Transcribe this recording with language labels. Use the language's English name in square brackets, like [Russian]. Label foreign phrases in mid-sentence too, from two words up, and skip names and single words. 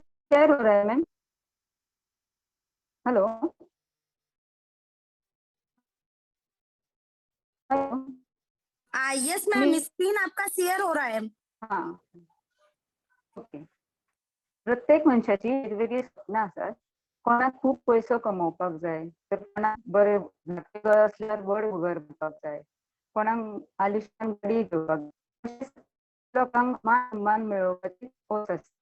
[Hindi] शेयर हो रहा है मैम। [English] hello hello. yes ma'am, [Hindi] स्क्रीन आपका शेअर हो रहा है. हा ओके. [Konkani] प्रत्येक मनशाची वेगवेगळी स्वप्नां आसात. कोणाक खूप पैसो कमोवपाक जाय, तर कोणाक बरे घर असल्यार व्हड घर बांदपाक जाय, कोणाक आलिशान गाडी घेवपाक जाय. लोकांक मान सन्मान मेळोवपाची खोस आसता.